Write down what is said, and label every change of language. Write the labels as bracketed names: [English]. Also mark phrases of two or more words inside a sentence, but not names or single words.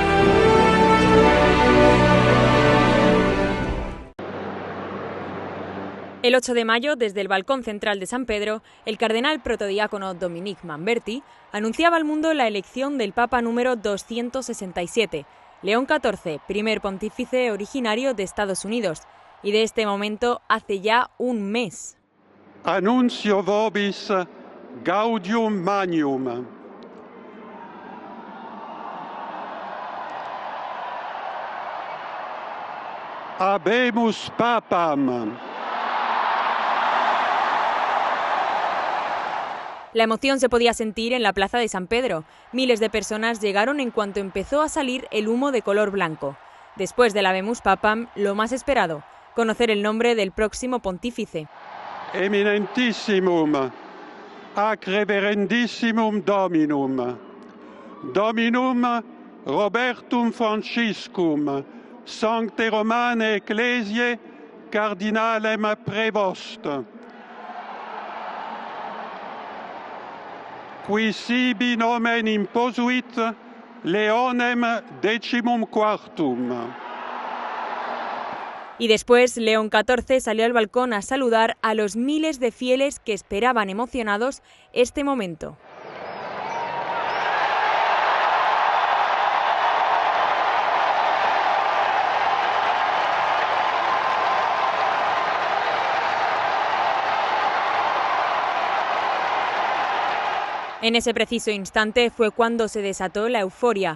[Spanish] El 8 de mayo, desde el balcón central de San Pedro, el cardenal protodiácono Dominique Manberti anunciaba al mundo la elección del Papa número 267, León XIV, primer pontífice originario de Estados Unidos, y de este momento hace ya un mes. [Latin] Annuncio vobis gaudium magnum. Habemus papam. [Spanish] La emoción se podía sentir en la plaza de San Pedro. Miles de personas llegaron en cuanto empezó a salir el humo de color blanco. Después del [Latin] Habemus Papam, [Spanish] lo más esperado, conocer el nombre del próximo pontífice. [Latin] Eminentissimum, ac reverendissimum Dominum, Dominum Robertum Franciscum, Sancte Romane Ecclesiae, Cardinalem Prevost. Qui sibi nomen imposuit Leonem XIV. [Spanish] Y después León XIV salió al balcón a saludar a los miles de fieles que esperaban emocionados este momento. En ese preciso instante fue cuando se desató la euforia.